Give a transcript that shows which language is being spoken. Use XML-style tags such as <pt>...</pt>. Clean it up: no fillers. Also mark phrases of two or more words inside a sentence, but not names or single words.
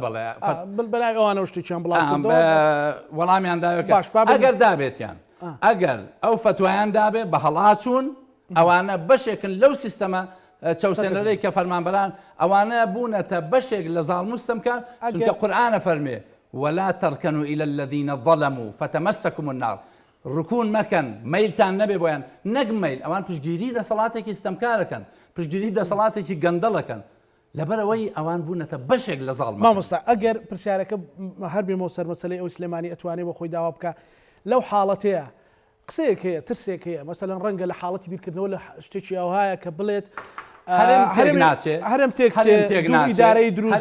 <ckb>بەلای ئەوانە شتێکیان بڵام وەڵامیان داوەکە ئەگەر دابێتیان ئەگەر ئەو فتوایان دابێت بە هەڵاچوون ئەوانە بەشێکن لەو سیستەمە چاوسێنەرەی کە فەرمانبەران ئەوانە بوونەتە بەشێک لە زاڵموستەمکان چونکە قورئانە فەرمێ</ckb> <ar>ولا تركنوا إلى الذين ظلموا فتمسكم النار</ar> <ckb>ڕکوون مەکەن مەیلتان نەبێ بۆیان نەک مەیل ئەوان پشتگیری دەسەڵاتێکی ستەمکارەکەن پشتگیری دەسەڵاتێکی گەندەڵەکەن لەبەرەوەی ئەوان بوونەتە بەشێک لە زاڵ مامۆستا ئەگەر پرسیارەکە هەر بێمەوە سەر مەسەلەی ئەو سلێمانی ئەتوانێت بە خۆی داوا بکە لەو حاڵەتەیە قسەیەک هەیە ترسێک هەیە مەسەلەن ڕەنگە لە حاڵەتی بیرکردنەوە لە شتێکی ئەوهایە کە بڵێت هەرم تێک ئیدارەی دروست</ckb>